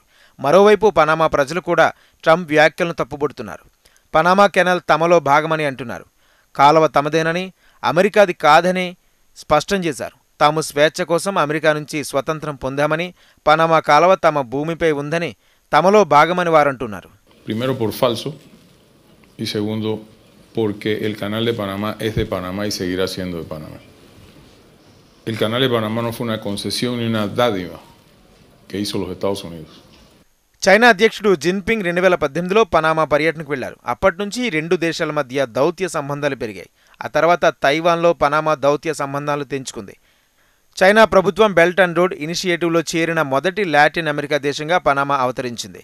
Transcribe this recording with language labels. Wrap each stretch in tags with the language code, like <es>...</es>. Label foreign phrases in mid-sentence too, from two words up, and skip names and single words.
<te>మరోవైపు పనామా ప్రజలు కూడా ట్రంప్ వ్యాఖ్యలను తప్పుబడుతున్నారు. పనామా కెనాల్ తమలో భాగమని అంటున్నారు. కాలువ తమదేనని, అమెరికాది కాదని స్పష్టం చేశారు. తాము స్వేచ్ఛ కోసం అమెరికా నుంచి స్వతంత్రం పొందామని, పనామా కాలువ తమ భూమిపై ఉందని, తమలో భాగమని వారంటున్నారు.</te> <es>Primero por falso y segundo porque el canal de Panamá es de Panamá y seguirá siendo de Panamá. El canal de Panamá no fue una concesión ni una dádiva que hizo los Estados Unidos.</es> <te>చైనా అధ్యక్షుడు జిన్పింగ్ 2018లో పనామా పర్యటనకు వెళ్లారు. అప్పటి నుంచి రెండు దేశాల మధ్య దౌత్య సంబంధాలు పెరిగాయి. ఆ తర్వాత తైవాన్లో పనామా దౌత్య సంబంధాలు తెంచుకుంది. చైనా ప్రభుత్వం బెల్ట్ అండ్ రోడ్ ఇనిషియేటివ్లో చేరిన మొదటి లాటిన్ అమెరికా దేశంగా పనామా అవతరించింది.</te>